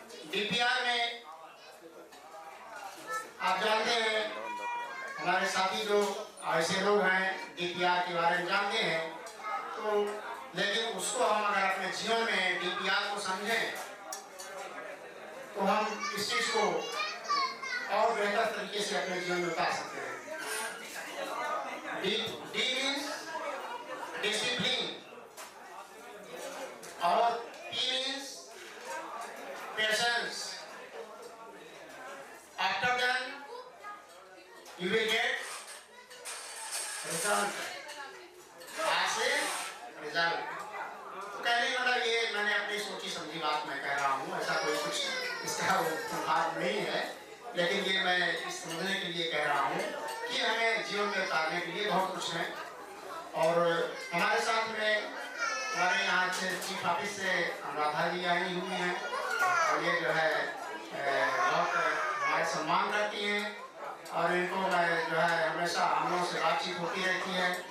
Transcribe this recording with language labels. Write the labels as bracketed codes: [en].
[hi] DPR में आप जानते हैं, हमारे साथी जो ऐसे लोग हैं डीपीआर के बारे में जानते हैं, तो लेकिन उसको हम अगर अपने जीवन में डीपीआर को समझें तो हम इस चीज़ को और बेहतर तरीके से अपने जीवन में उतार सकते हैं। [en] D means discipline, और P means patience. After that, you will get result. [hi] ऐसे result. तो कहने का मतलब ये मैंने अपनी सोची समझी बात मैं कह रहा हूँ, ऐसा कोई कुछ इसका भाव नहीं है, लेकिन ये मैं इस समझने के लिए कह रहा हूँ कि हमें जीवन में उतारने के लिए बहुत कुछ है। और हमारे साथ में हमारे यहाँ से चीफ ऑफिस से अनुराधा जी आई हुई हैं, और ये जो है बहुत हमारे सम्मान करती हैं, और इनको मैं जो है हमेशा हम लोगों से बातचीत होती रहती है।